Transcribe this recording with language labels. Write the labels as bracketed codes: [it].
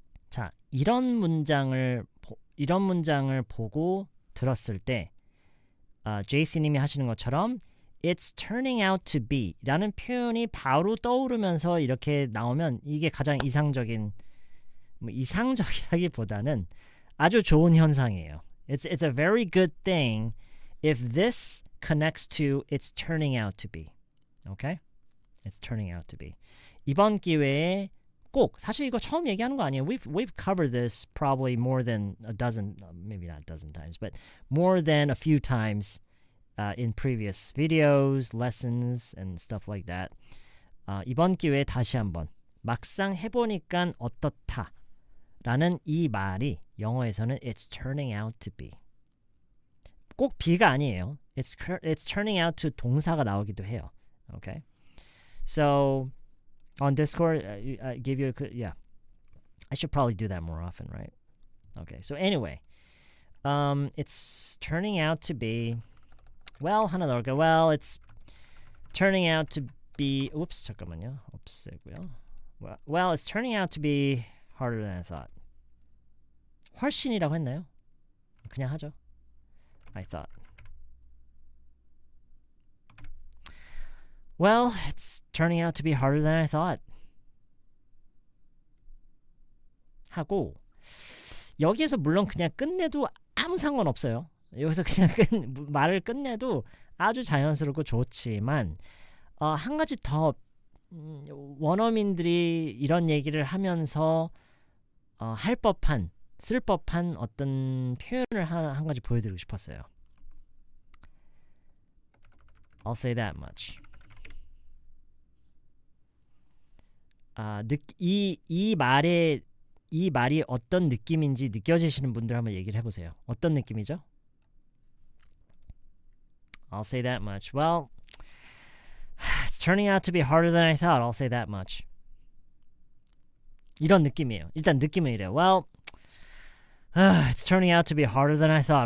[ko] 자, 이런 문장을 보고 들었을 때 제이씨님이 하시는 것처럼 [en] It's turning out to be [ko] 라는 표현이 바로 떠오르면서 이렇게 나오면 이게 가장 이상적인, 뭐 이상적이라기보다는 아주 좋은 현상이에요. [en] It's a very good thing if this connects to it's turning out to be. Okay? It's turning out to be. [ko] 이번 기회에 꼭 사실 이거 처음 얘기하는 거 아니에요. [en] We've covered this probably more than a dozen, maybe not a dozen times, but more than a few times in previous videos, lessons, and stuff like that. [ko] 이번 기회에 다시 한번 막상 해보니까 어떻다 라는 이 말이 영어에서는 [en] it's turning out to be. [ko] 꼭 be가 아니에요. [en] It's turning out to [ko] 동사가 나오기도 해요. [en] Okay? So on Discord, I give you yeah. I should probably do that more often, right? Okay. So anyway, it's turning out to be. [ko] Well, 하나 더 할게요. [en] Well, it's turning out to be. Oops, [ko] 잠깐만요. 없애고요. [en] Well, it's turning out to be harder than I thought. [ko] 훨씬이라고 했나요? 그냥 하죠. [en] I thought. Well, it's turning out to be harder than I thought. [ko] 하고 여기에서 물론 그냥 끝내도 아무 상관없어요. 여기서 그냥 말을 끝내도 아주 자연스럽고 좋지만 한 가지 더 원어민들이 이런 얘기를 하면서 할 법한, 쓸 법한 어떤 표현을 한 가지 보여드리고 싶었어요. [en] I'll say that much. [ko] 이 말이 어떤 느낌인지 느껴지시는 분들 한번 얘기를 해보세요. 어떤 느낌이죠? [en] I'll say that much. Well, it's turning out to be harder than I thought. I'll say that much. [ko] 이런 느낌이에요. 일단 느낌은 이래요. [en] Well, it's turning out to be harder than I thought.